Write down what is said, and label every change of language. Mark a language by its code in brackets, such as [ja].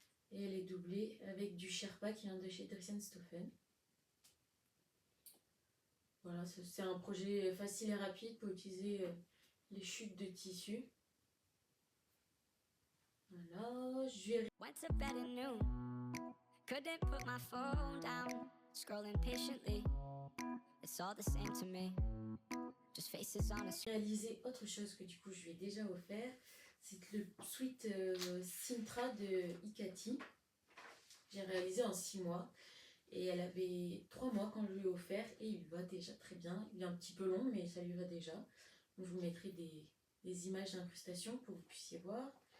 [fr] Et elle est doublée avec du Sherpa qui vient de chez Dresden-Stoffen. Voilà, c'est un projet facile et rapide pour utiliser les chutes de tissu. Voilà, je vais... [en] Went to bed at noon, couldn't put my phone down, scrolling patiently, it's all the same to me, just faces on a screen. [fr] Réaliser autre chose que du coup je lui ai déjà offert, c'est le sweat Sintra de Ikati. J'ai réalisé en 6 mois et elle avait 3 mois quand je lui ai offert et il lui va déjà très bien. Il est un petit peu long mais ça lui va déjà. Donc je vous mettrai des images d'incrustation pour que vous puissiez voir.